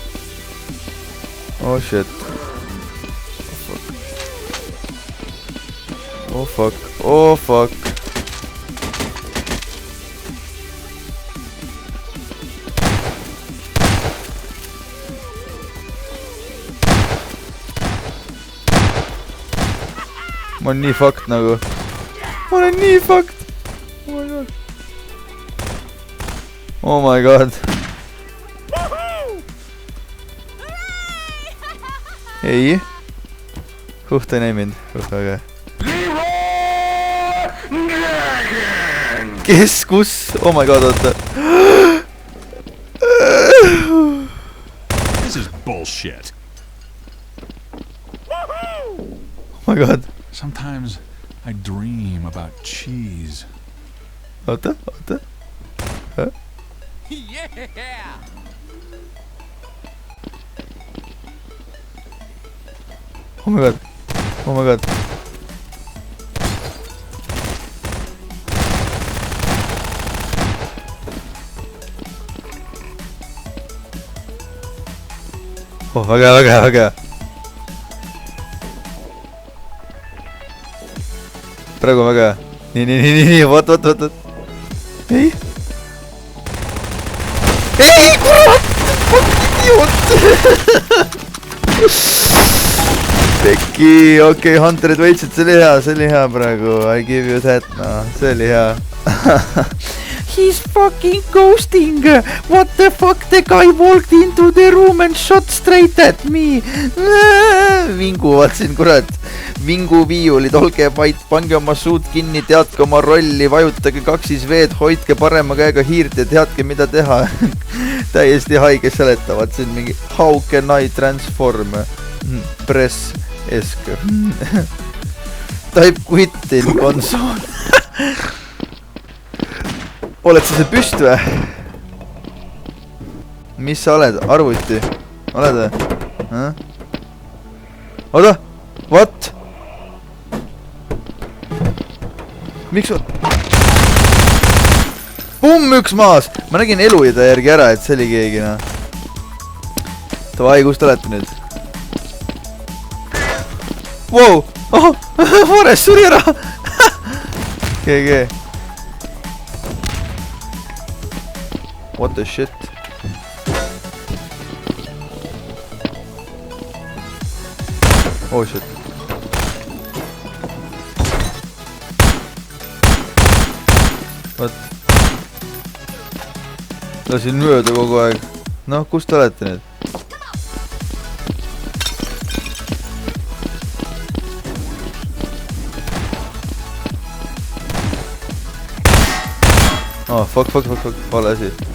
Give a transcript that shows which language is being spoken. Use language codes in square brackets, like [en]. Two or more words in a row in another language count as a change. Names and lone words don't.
[en] Oh shit. Oh fuck, oh fuck. [et] Ma olen nii fucked nagu. Ma olen nii fucked. [en] Oh my god. [et] Ei. Ta ei näi mind. Aga. Kes, kus? [en] Oh my god, oota. This is bullshit. Oh my god. Sometimes I dream about cheese. [et] Oota. Huh? [en] Yeah! Oh my god. Oh my god. [et] Oh, väga. Praegu väga. Nii, võt. Ei, kurat! Idiot! Pekki, okei, Hunterid võitsid, see oli hea praegu. [en] I give you that, [et] see oli hea. [en] He's fucking ghosting! What the fuck? The guy walked into the room and shot straight at me! [et] Vingu, vaatsin, kurat. Vingu viiulid, olge vait, pange oma suud kinni, teadke oma rolli, vajutage 2 veed, hoidke parema käega hiirt ja teadke, mida teha. Täiesti haige seletavad, see on mingi [en] how can I transform? Press esk. Type quit in console. [et] Oled sa see püst või? Mis sa oled? Arvuti? Oled või? Oota! What? Miks on? Pumm, üks maas! Ma nägin eluida järgi ära, et see oli keegi, Tavai, kus te olete nüüd? [en] Wow! Oh! [et] Forest suri ära! [en] GG. What the shit? Oh shit. What? [et] Lasin mööda kogu aeg. Noh, kus te olete nüüd? [en] Oh, fuck, [et] vale asi.